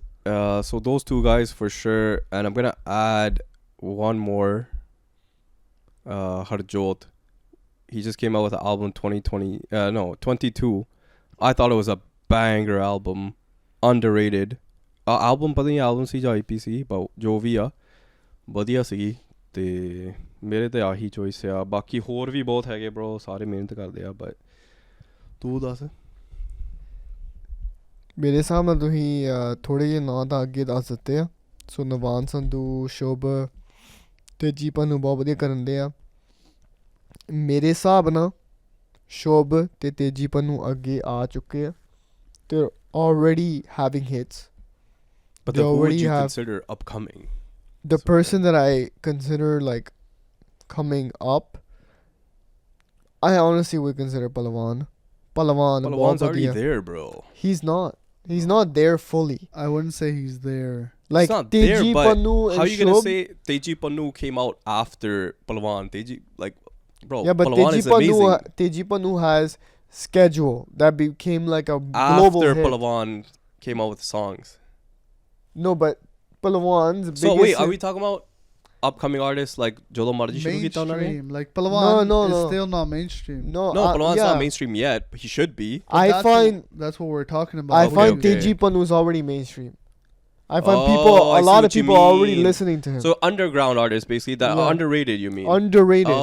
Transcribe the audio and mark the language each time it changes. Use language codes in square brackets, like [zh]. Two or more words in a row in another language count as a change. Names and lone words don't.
[en] So those two guys for sure, and I'm gonna add one more. Harjot. He just came out with an album 22. I thought it was a banger album, underrated. [pa] Album ਪਤਾ ਨਹੀਂ album ਸੀ ਜਾਂ EP ਸੀ, but ਜੋ ਵੀ ਆ ਵਧੀਆ ਸੀ. ਤੇ ਮੇਰੇ ਤੇ ਆਹੀ ਚੋਇਸ ਆ. ਬਾਕੀ ਹੋਰ ਵੀ ਬਹੁਤ ਹੈਗੇ bro, ਸਾਰੇ ਮਿਹਨਤ ਕਰਦੇ ਆ, but ਤੂੰ ਦੱਸ. ਮੇਰੇ ਹਿਸਾਬ ਨਾਲ ਤੁਸੀਂ ਥੋੜ੍ਹੇ ਜਿਹੇ ਨਾਂ ਤਾਂ ਅੱਗੇ ਦੱਸ ਦਿੱਤੇ ਆ. ਸੋ ਨਵਾਨ ਸੰਧੂ, ਸ਼ੁਭ, ਤੇਜੀ ਪੰਨੂ ਬਹੁਤ ਵਧੀਆ ਕਰਨ ਦੇ ਆ. ਮੇਰੇ ਹਿਸਾਬ ਨਾਲ ਸ਼ੁਭ ਤੇ ਤੇਜੀ ਪੰਨੂ ਅੱਗੇ ਆ ਚੁੱਕੇ ਆ. [en] They're already having hits. But They then who would already you have consider upcoming? the person that I consider like coming up. I honestly would consider Palawan. Palawan's already there, bro. He's not. He's not there fully. I wouldn't say he's there. Like It's not Teji there, but Pannu and how are you gonna Shub. say Teji Pannu came out after Palawan? Teji, like, bro, Yeah, but Palawan is amazing. Teji Pannu has schedule that became like a global After hit. Palawan came out with songs. No, but Palawan's biggest. So wait, are hit- we talking about upcoming artists like [pa] ਜੋਲੋ ਮਰਜ਼ੀ ਸ਼ੁਰੂ ਕੀਤਾ ਉਨ੍ਹਾਂ ਨੇ? [en] Mainstream. Like Palawan No. is still not mainstream. No, No, Palawan's yeah. not mainstream yet, but he should be. But I that's find that's what we're talking about. I Okay, find okay. Teji Pannu is already mainstream. I find Oh, a I see lot of what you people are already mean. listening to him. So underground artists, basically, that are Yeah. underrated, you mean? Underrated.